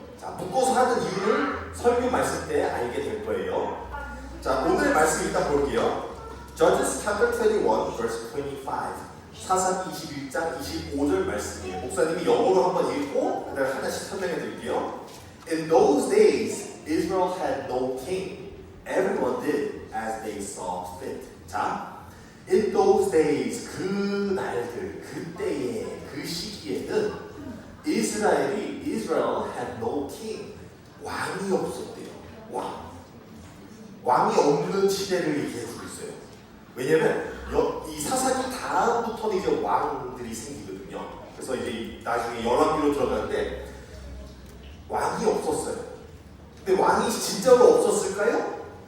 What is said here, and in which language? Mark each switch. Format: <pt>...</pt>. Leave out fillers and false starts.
<ko>자, 묶어서 하는 이유를 설교 말씀 때 알게 될 거예요. 자, 오늘 말씀 일단 볼게요.</ko> <en>Judges chapter 21, verse 25.</en> <ko>사사기 21장 25절 말씀이에요. 목사님이 영어로 한번 읽고 그 다음에 하나씩 설명해 드릴게요.</ko> <en>In those days, Israel had no king. Everyone did as they saw fit. 자, In those days,</en> <ko>그 날들, 그때에, 그 시기에는</ko> <en>Israel had no king.</en> <ko>왕이 없었대요. 왕이 없는 시대를 얘기해주고 있어요. 왜냐면 이 사사기 다음부터는 이제 왕들이 생기거든요. 그래서 이제 나중에 열왕기로 들어가는데 왕이 없었어요. 근데 왕이 진짜로 없었을까요?</ko>